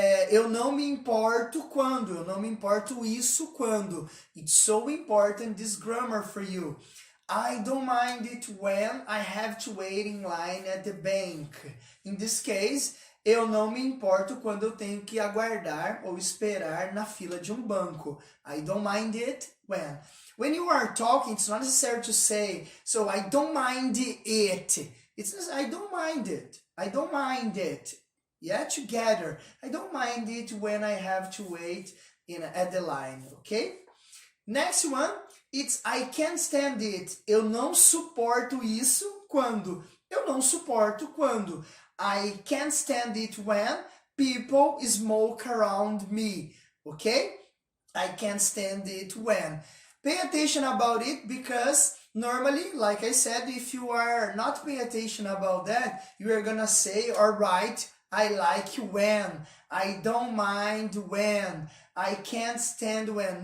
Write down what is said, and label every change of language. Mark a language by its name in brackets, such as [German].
[Portuguese] Eu não me importo quando. Eu não me importo isso quando. [English] It's so important, this grammar for you. I don't mind it when I have to wait in line at the bank. In this case, [Portuguese] eu não me importo quando eu tenho que aguardar ou esperar na fila de banco. [English] I don't mind it when. When you are talking, it's not necessary to say, so I don't mind it. It's just, I don't mind it. I don't mind it. Yeah, together. I don't mind it when I have to wait at the line, okay? Next one, it's I can't stand it. [Portuguese] Eu não suporto isso quando. Eu não suporto quando. [English] I can't stand it when people smoke around me, okay? I can't stand it when. Pay attention about it, because normally, like I said, if you are not paying attention about that, you are gonna say or write, I like when, I don't mind when, I can't stand when.